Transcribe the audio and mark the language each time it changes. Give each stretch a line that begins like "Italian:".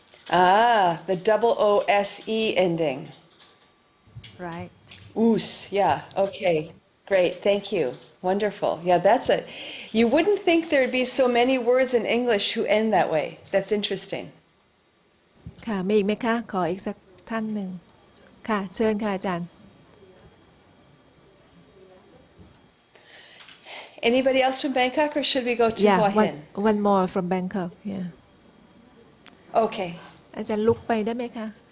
English: Ah, the double O-S-E ending. Right. Oos, yeah, okay. Great, thank you. Wonderful. Yeah, you wouldn't think there'd be so many words in English who end that way. That's interesting.
Thai: ค่ะมีอีกไหมคะขออีกสักท่านหนึ่งค่ะเชิญค่ะอาจารย์
English: Anybody else from Bangkok, or should we go to Yeah Hua Hin? one more from Bangkok yeah Okay.
Thai: อาจารย์ลุกไปได้ไหมคะ